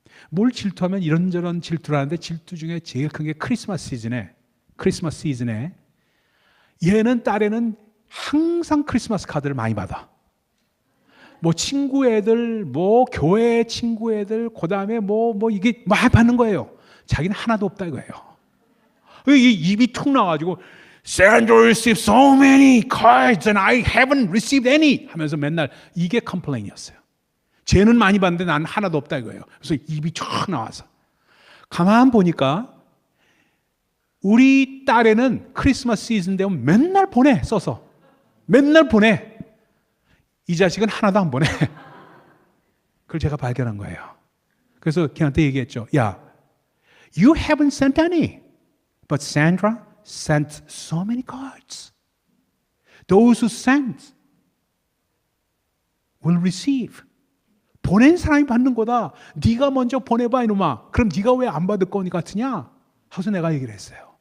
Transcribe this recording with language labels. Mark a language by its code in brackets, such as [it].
[ko] 뭘 질투하면 이런저런 질투를 하는데 질투 중에 제일 큰 게 크리스마스 시즌에 얘는 딸애는 항상 크리스마스 카드를 많이 받아. 뭐 친구 애들, 뭐 교회 친구 애들, 그 다음에 뭐 이게 많이 받는 거예요. 자기는 하나도 없다 이거예요. 입이 툭 나가지고 [en] Sandra received so many cards and I haven't received any [ko] 하면서 맨날 이게 컴플레인이었어요. 쟤는 많이 받는데 난 하나도 없다 이거예요. 그래서 입이 쫙 나와서 가만 보니까 우리 딸애는 크리스마스 시즌 되면 맨날 보내 써서 맨날 보내. 이 자식은 하나도 안 보내. 그걸 제가 발견한 거예요. 그래서 걔한테 얘기했죠. 야, [en] you haven't sent any, but Sandra sent so many cards. Those who sent will receive. [ko] 보낸 사람이 받는 거다. 네가 먼저 보내봐 이놈아. 그럼 네가 왜 안 받을 거니 같으냐? 하고서 내가 얘기를 했어요.